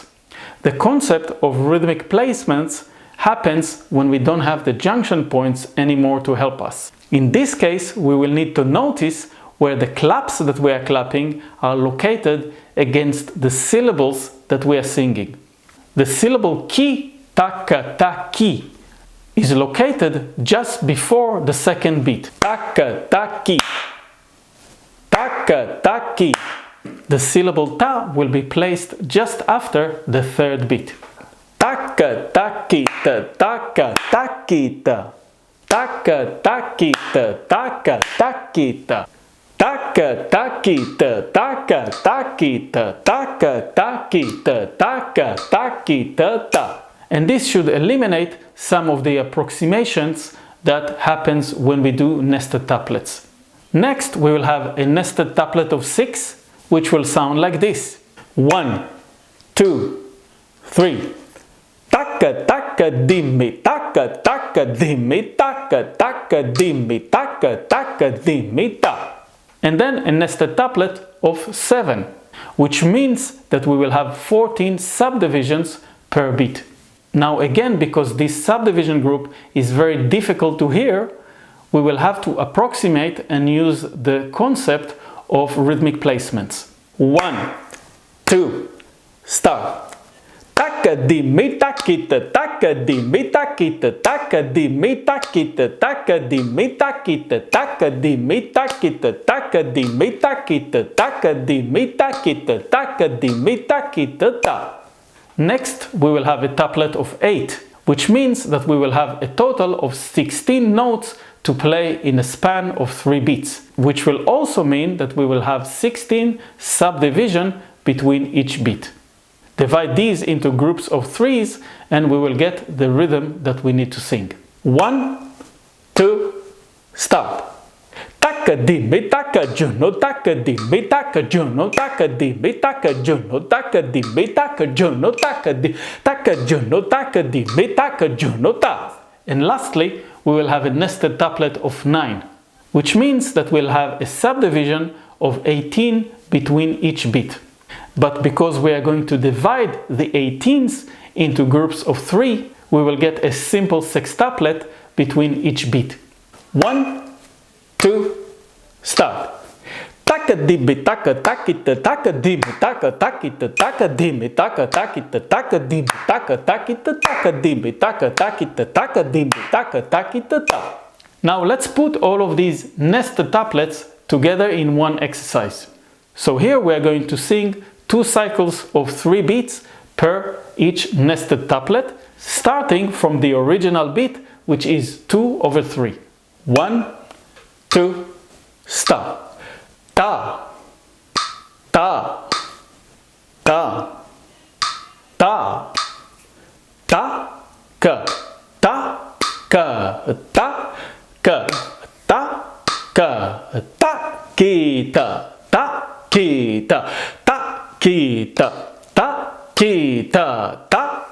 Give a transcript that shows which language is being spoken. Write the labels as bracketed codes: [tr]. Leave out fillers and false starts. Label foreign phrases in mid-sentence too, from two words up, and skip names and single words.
[en] The concept of rhythmic placements happens when we don't have the junction points anymore to help us. In this case, we will need to notice where the claps that we are clapping are located against the syllables that we are singing. The syllable ki, taka, ta, ki, is located just before the second beat. Taka, ta, ki. Taka, ta, ki. The syllable ta will be placed just after the third beat. Taka, ta, ki, ta, taka, ta, ki, ta. Taka, ta, ki, ta, taka, ta, ki, ta. Taka, ta, ki, ta, taka, ta, ki, ta. Taka, ta, ki, ta, taka, ta, ki, ta, ta. And this should eliminate some of the approximations that happens when we do nested tuplets. Next, we will have a nested tuplet of 6, which will sound like this. 1, 2, 3. Taka, taka, dimmi, taka, taka, dimmi, taka, taka, dimmi, taka, taka, dimmi, ta. And then a nested tuplet of 7, which means that we will have 14 subdivisions per beat. Now again, because this subdivision group is very difficult to hear, we will have to approximate and use the concept of rhythmic placements. 1, 2, start. Taka di mi takita, taka di mi takita, taka di mi takita, taka di mi takita, taka di mi takita, taka di mi takita, taka di mi takita, taka di mi takita, ta. Next, we will have a tuplet of 8, which means that we will have a total of 16 notes to play in a span of 3 beats, which will also mean that we will have 16 subdivisions between each beat. Divide these into groups of 3s and we will get the rhythm that we need to sing. 1, 2, start. Taka di mi taka juno, taka di mi taka juno, taka di mi taka juno, taka di mi taka juno, taka juno, taka di mi taka juno, ta. And lastly, we will have a nested tuplet of 9, which means that we'll have a subdivision of 18 between each beat. But because we are going to divide the 18s into groups of 3, we will get a simple sextuplet between each beat. 1, 2, start. Taka dibi taka takita, taka dibi taka takita, taka dibi taka takita, taka dibi taka takita, taka dibi taka takita, taka dibi taka takita, ta. Now let's put all of these nested tuplets together in one exercise. So here we are going to sing 2 cycles of 3 beats per each nested tuplet, starting from the original beat, which is 2/3. 1, 2, start. Ta, ta, ta, ta, ta, ka, ta, ka, ta, ka, ta, ka, ta, kita, ta, kita, ta, kita, ta, kita, ta,